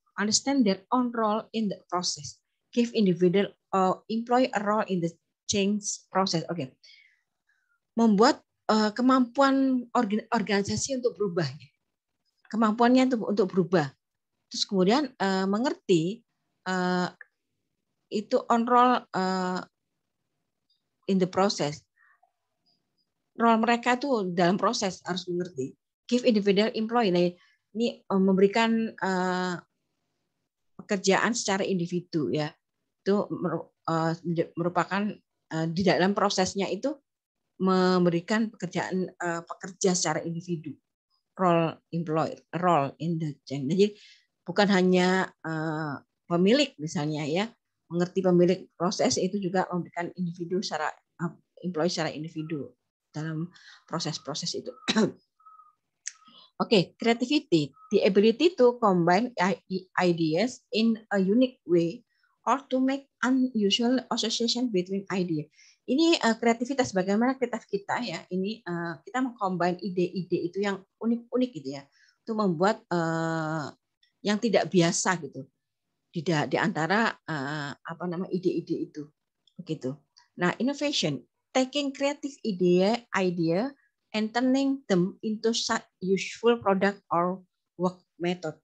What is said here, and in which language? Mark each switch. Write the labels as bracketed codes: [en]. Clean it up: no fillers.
[en] Understand their own role in the process. Give individual or employee a role in the change process. Oke. [id] Membuat kemampuan organisasi untuk berubah. Kemampuannya untuk berubah. Terus kemudian mengerti itu [en] on role in the process. [id] Role mereka tuh dalam proses harus mengerti. [en] Give individual employee. [id] Nah, ini memberikan pekerjaan secara individu ya. Itu merupakan di dalam prosesnya itu memberikan pekerjaan pekerja secara individu. [en] Role in the chain. [id] Jadi bukan hanya pemilik misalnya ya, mengerti pemilik proses itu juga memberikan individu secara employee secara individu dalam proses-proses itu. [en] Oke, creativity, the ability to combine ideas in a unique way or to make unusual association between idea. [id] Ini kreativitas, bagaimana kreatif kita ya. Ini kita mengcombine ide-ide itu yang unik-unik gitu ya, untuk membuat yang tidak biasa gitu di antara ide-ide itu begitu. [en] Nah, innovation, taking creative idea and turning them into such useful product or work method.